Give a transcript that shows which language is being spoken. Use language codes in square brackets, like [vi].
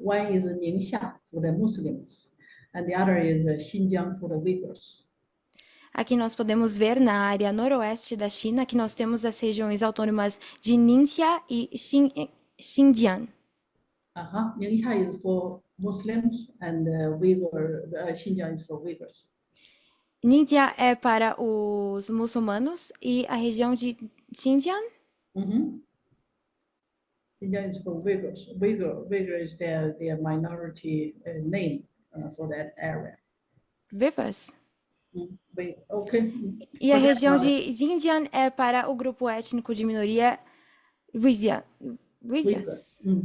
[en] One is Ningxia for the Muslims, and the other is Xinjiang for the Uyghurs. [pt] Aqui nós podemos ver na área noroeste da China que nós temos as regiões autônomas de Ningxia e Xinjiang. [en] Ningxia is for Muslims and Xinjiang is for Uyghurs. [pt] Ningxia é para os muçulmanos e a região de Xinjiang? [en] Xinjiang is for Uyghurs. Uyghur is their minority name for that area. Uyghurs. Okay. [pt] E a região de Xinjiang é para o grupo étnico de minoria Uyghurs.